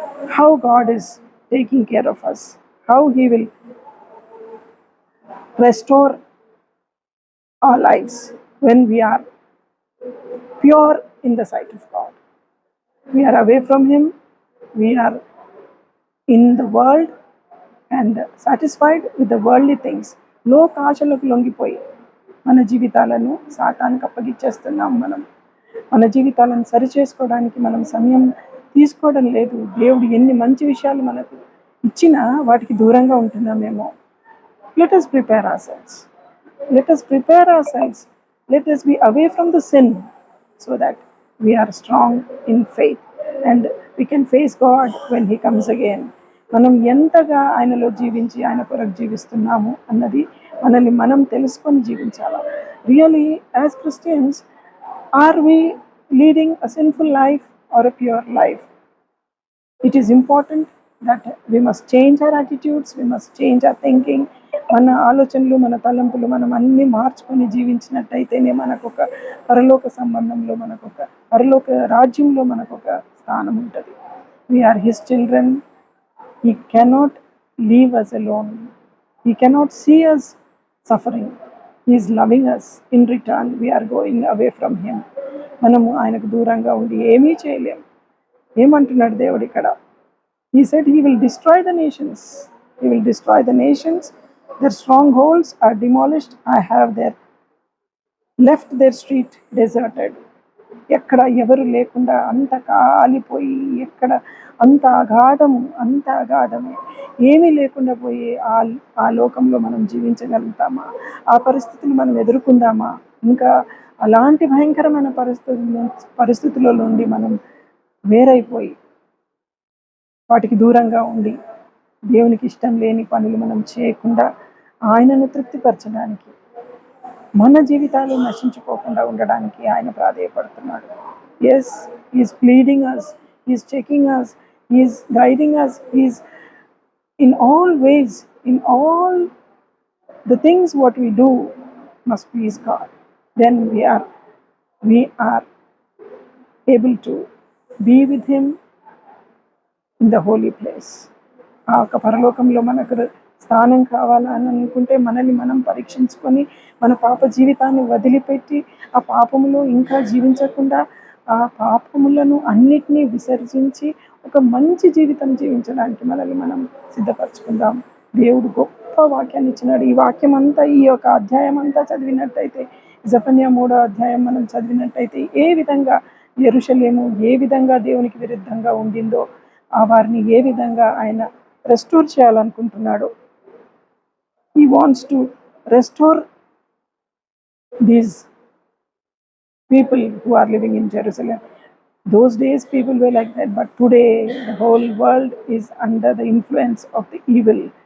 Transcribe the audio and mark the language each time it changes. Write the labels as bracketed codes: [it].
[en] How God is taking care of us, how He will restore our lives when we are pure in the sight of God. We are away from Him, we are in the world and satisfied with the worldly things. [te] లోక ఆశలకు లొంగిపోయి మన జీవితాలను సాతానికి అప్పగిచ్చేస్తున్నాం. మన జీవితాలను సరిచేసుకోవడానికి మనం సమయం తీసుకోవడం లేదు. దేవుడు ఎన్ని మంచి విషయాలు మనకు ఇచ్చినా వాటికి దూరంగా ఉంటున్నామేమో. [en] Let us prepare ourselves. Let us prepare ourselves. Let us be away from the sin so that we are strong in faith and we can face God when He comes again. [te] మనం ఎంతగా ఆయనలో జీవించి ఆయన కొరకు జీవిస్తున్నాము అన్నది మనల్ని మనం తెలుసుకొని జీవించాలి. [en] Really, as Christians, are we leading a sinful life or a pure life? It is important that we must change our attitudes, we must change our thinking. [te] మన ఆలోచనలు, మన తలంపులు మనం అన్నీ మార్చుకొని జీవించినట్టయితేనే మనకొక పరలోక సంబంధంలో, మనకొక పరలోక రాజ్యంలో మనకొక స్థానం ఉంటుంది. [en] We are His children. He cannot leave us alone. He cannot see us suffering. He is loving us. In return, we are going away from Him. [te] మనము ఆయనకు దూరంగా ఉండి ఏమీ చేయలేం. ఏమంటున్నాడు దేవుడు ఇక్కడ? [en] He said He will destroy the nations. He will destroy the nations. Their strongholds are demolished. I have left their street deserted. [te] ఎక్కడ ఎవరు లేకుండా అంత కాలిపోయి, ఎక్కడ అంత అగాధమే, ఏమీ లేకుండా పోయి ఆ లోకంలో మనం జీవించగలుగుతామా? ఆ పరిస్థితులు మనం ఎదుర్కొందామా? ఇంకా అలాంటి భయంకరమైన పరిస్థితుల నుండి మనం వేరైపోయి వాటికి దూరంగా ఉండి దేవునికి ఇష్టం లేని పనులు మనం చేయకుండా ఆయనను తృప్తిపరచడానికి, మన జీవితాలు నశించుకోకుండా ఉండడానికి ఆయన ప్రాధేయపడుతున్నాడు. [en] Yes, he's pleading us, he's checking us, he's guiding us, he's in all ways, in all the things what we do must please God. Then we are able to be with Him in the holy place. [te] ఆ యొక్క పరలోకంలో మనకు స్థానం కావాలని అనుకుంటే మనల్ని మనం పరీక్షించుకొని మన పాప జీవితాన్ని వదిలిపెట్టి ఆ పాపములో ఇంకా జీవించకుండా ఆ పాపములను అన్నిటినీ విసర్జించి ఒక మంచి జీవితం జీవించడానికి మనల్ని మనం సిద్ధపరచుకుందాం. దేవుడు గొప్ప వాక్యాన్ని ఇచ్చినాడు. ఈ వాక్యం అంతా, ఈ యొక్క అధ్యాయం అంతా చదివినట్టయితే, జెఫన్యా 3వ అధ్యాయం మనం చదివినట్టయితే ఏ విధంగా యెరూషలేము ఏ విధంగా దేవునికి విరుద్ధంగా ఉండిందో, ఆ వారిని ఏ విధంగా ఆయన restore చేయాలనుకుంటున్నాడు. [en] He wants to restore these people who are living in Jerusalem. Those days people were like that, but today the whole world is under the influence of the evil.